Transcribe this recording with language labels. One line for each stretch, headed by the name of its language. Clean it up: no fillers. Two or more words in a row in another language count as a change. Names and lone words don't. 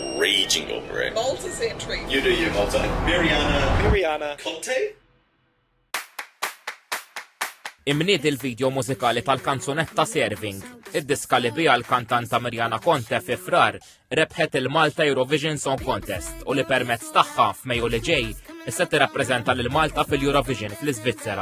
English: Marie jingle, Marie. Malta's entry. You do you, Malta. Mariana Conte?
Maltese: Imniet il-video mużikali tal-kanzunetta Serving. Id-diska li bija l-kantanta Mariana Conte fi frar rebħet il-Malta Eurovision Song Contest u li permezz tagħha f'Mejju li ġej issa tirrappreżenta lil Malta fil-Eurovision fl-Iżvizzera.